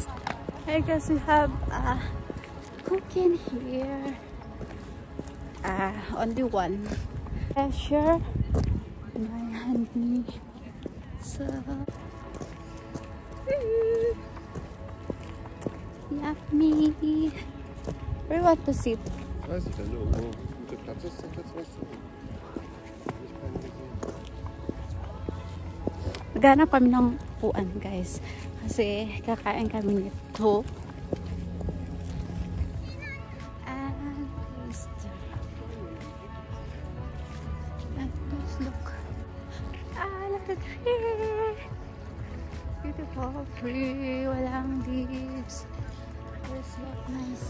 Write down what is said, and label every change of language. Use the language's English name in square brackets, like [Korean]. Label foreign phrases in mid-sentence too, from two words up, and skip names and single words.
[English] I guess we have cooking here. Only one. Sure. My honey. So yummy. Where you want to sit? [German] Weiß ich denn, irgendwo guter Platz ist zum Platz, weißt du? Ich kann nicht sehen. [Filipino] Naghanap kami ng upuan guys. Kasi kakain kami nito. [English] And just look. Look at the tree. Beautiful tree. Walang leaves. It's so nice.